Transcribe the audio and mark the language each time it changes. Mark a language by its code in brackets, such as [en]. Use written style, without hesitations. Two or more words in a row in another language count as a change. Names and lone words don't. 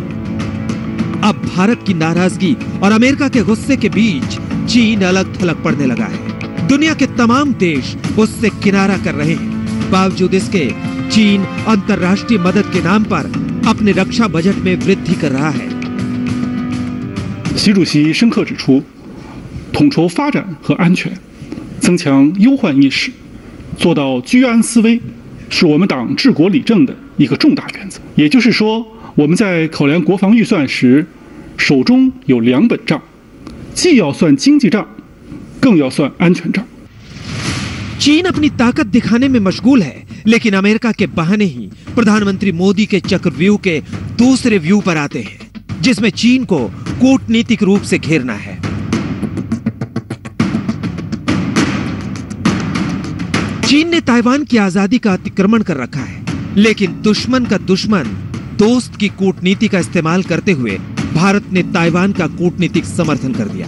[hi] अब भारत की नाराजगी और अमेरिका के गुस्से के बीच चीन अलग थलग पड़ने लगा है। दुनिया के तमाम देश उससे किनारा कर रहे हैं। बावजूद इसके चीन अंतर्राष्ट्रीय मदद के नाम पर अपने रक्षा बजट में वृद्धि कर रहा है। [zh] 习主席深刻指出， 统筹发展和安全，增强忧患意识，做到居安思危，是我们党治国理政的一个重大原则。也就是说，我们在考量国防预算时，手中有2本账，既要算经济账，更要算安全账。 [hi] चीन अपनी ताकत दिखाने में मशगूल है, लेकिन अमेरिका के बहाने ही प्रधानमंत्री मोदी के चक्रव्यूह के दूसरे व्यू पर आते हैं, जिसमें चीन को कूटनीतिक रूप से घेरना है। चीन ने ताइवान की आजादी का अतिक्रमण कर रखा है, लेकिन दुश्मन का दुश्मन दोस्त की कूटनीति का इस्तेमाल करते हुए भारत ने ताइवान का कूटनीतिक समर्थन कर दिया।